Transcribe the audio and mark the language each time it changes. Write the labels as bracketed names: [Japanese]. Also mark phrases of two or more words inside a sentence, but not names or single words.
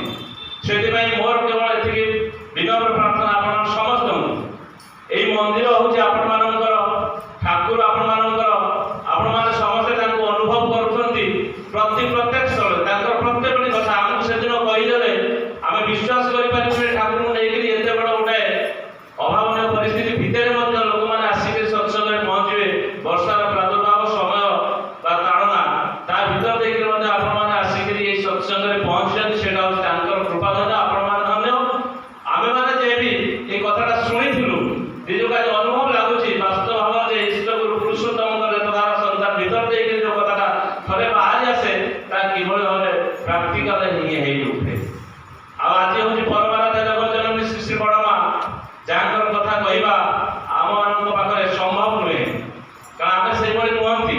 [Odia] ସେଥିପାଇଁ ମୋର କେବଳ ଏତିକି ବିନମ୍ର ପ୍ରାର୍ଥନା ଆପଣ ସମସ୍ତଙ୍କୁ, ଏଇ ମନ୍ଦିର ହେଉଛି ଆପଣମାନଙ୍କର, ଠାକୁର ଆପଣମାନଙ୍କର, ଆପଣମାନେ ସମସ୍ତେ ତାଙ୍କୁ ଅନୁଭବ କରୁଛନ୍ତି ପ୍ରତ୍ୟେକ ସ୍ଥଳରେ ତାଙ୍କର ପ୍ରତ୍ୟେକଟି କଥା ଆମକୁ ସେଦିନ କହିଦେଲେ ଆମେ ବିଶ୍ୱାସ କରିପାରିବୁ ଯେ ଠାକୁରଙ୍କୁ ନେଇକରି ଏତେ ବଡ଼ ଗୋଟେ ଅଭାବନୀୟ ପରିସ୍ଥିତି ଭିତରେ ମଧ୍ୟ ଲୋକମାନେ ଆସିକରି ସତ୍ସଙ୍ଗରେ ପହଞ୍ଚିବେ। ବର୍ଷାର ପ୍ରାଦୁର୍ଭାବ ସମୟ ବା ତାଡ଼ନା ତା ଭିତରେ ଦେଇକରି ମଧ୍ୟ ଆପଣମାନେ ଆସିକରି ଏଇ ସତ୍ସଙ୍ଗରେ ପହଞ୍ଚିଛନ୍ତି, ସେଇଟା ହେଉଛି ତାଙ୍କର କୃପା ଧନ୍ୟ, ଆପଣମାନେ ଧନ୍ୟ। ଆମେମାନେ ଯେ ବି ଏଇ କଥାଟା শুଣିଥିଲୁ ନିଜକୁ ଆଜି ଅନୁଭବ ଲାଗୁଛି ବାସ୍ତବ ଭାବରେ ଯେ ଇଷ୍ଟଗୁରୁ ପୁରୁଷୋତ୍ତମଙ୍କର ରେତଧାର ସନ୍ତାନ ଭିତରେ ଦେଇକରି ଯେଉଁ କଥାଟା ଥରେ ବାହାରି ଆସେ ତା କିଭଳି ଭାବରେ ପ୍ରାକ୍ଟିକାଲ ହେଇ ଉଠେ। ଆଉ ଆଜି ହେଉଛି ପରମାରାଧ୍ୟ ଜଗଜ୍ଜନନୀ ଶ୍ରୀ ଶ୍ରୀ ବଡ଼ମା, ଯାହାଙ୍କର କଥା କହିବା ଆମମାନଙ୍କ ପାଖରେ ସମ୍ଭବ ନୁହେଁ, କାରଣ ଆମେ ସେଇଭଳି ନୁହନ୍ତି।